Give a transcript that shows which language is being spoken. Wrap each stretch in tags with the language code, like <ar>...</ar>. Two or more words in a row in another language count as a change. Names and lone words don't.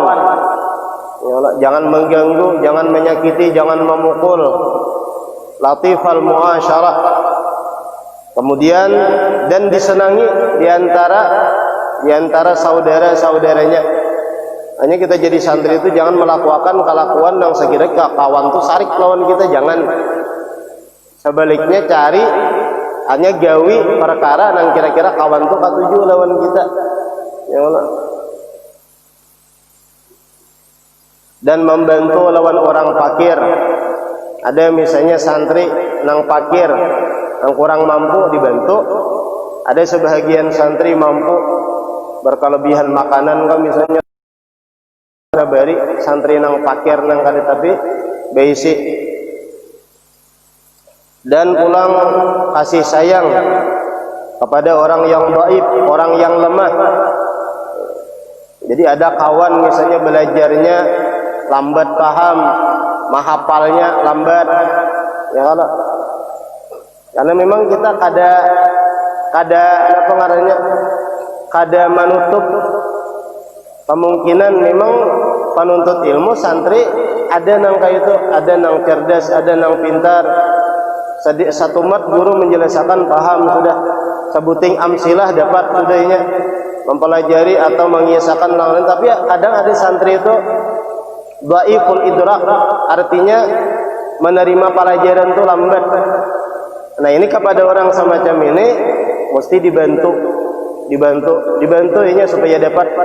<id>Ya Allah, jangan mengganggu, jangan menyakiti, jangan memukul.</id> <ar>لطيف المعاشرة.</ar> <id>Kemudian dan disenangi di antara saudara-saudaranya.</id> <bjn>Hanya kita jadi santri itu jangan melakukan kelakuan yang sekira kawan tuh sarik lawan kita, jangan. Sebaliknya cari hanya gawi perkara yang kira-kira kawan tuh katuju lawan kita.</bjn> <id>Ya Allah. Dan membantu lawan orang fakir.</id> <bjn>Ada misalnya santri nang fakir, nang kurang mampu dibantu. Ada sebahagian santri mampu berkelebihan makanan kan misalnya bari santri nang fakir nang kada tapi basic.</bjn> <id>Dan pulang kasih sayang kepada orang yang dhaif, orang yang lemah. Jadi ada kawan misalnya belajarnya lambat paham, menghafalnya lambat,</id> <bjn>ya kalau karena memang kita apa ngarannya, kada menutup kemungkinan memang penuntut ilmu santri ada nang kayak itu, ada nang cerdas, ada nang pintar. Satu mat guru menjelaskan paham sudah, sebuting amsilah dapat sudahnya mempelajari atau mengisahkan lain.</bjn> <id>Tapi kadang ada santri itu</id> <ar>ضعيف الإدراك,</ar> <id>artinya menerima pelajaran itu lambat. Nah ini kepada orang semacam ini mesti dibantu ini supaya dapat.</id>